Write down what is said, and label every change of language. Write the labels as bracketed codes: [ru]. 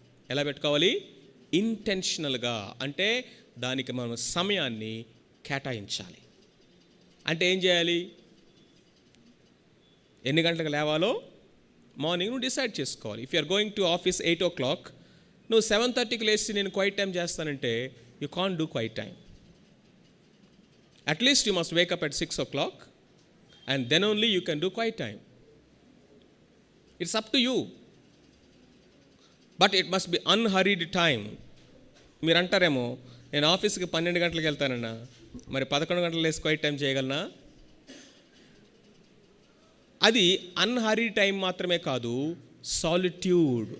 [te] ఎలా పెట్టుకోవాలి? ఇంటెన్షనల్గా. అంటే దానికి మనం సమయాన్ని కేటాయించాలి. అంటే ఏం చేయాలి? ఎన్ని గంటలకు లేవాలో మార్నింగ్ నువ్వు డిసైడ్ చేసుకోవాలి. [en] if you're going to office 8 o'clock, [te] నువ్వు 7:30కి లేచి నేను క్వైట్ టైం చేస్తానంటే [en] You can't do quiet time. At least you must wake up at 6 o'clock and then only you can do quiet time. It's up to you, but it must be unhurried time. [te] మీరు అంటారేమో, నేను ఆఫీస్కి 12 గంటలకు వెళ్తానన్నా, మరి 11 గంటలు లేసి క్వైట్ టైం చేయగలనా? అది అన్హరీడ్ టైం మాత్రమే కాదు, సాలిట్యూడ్.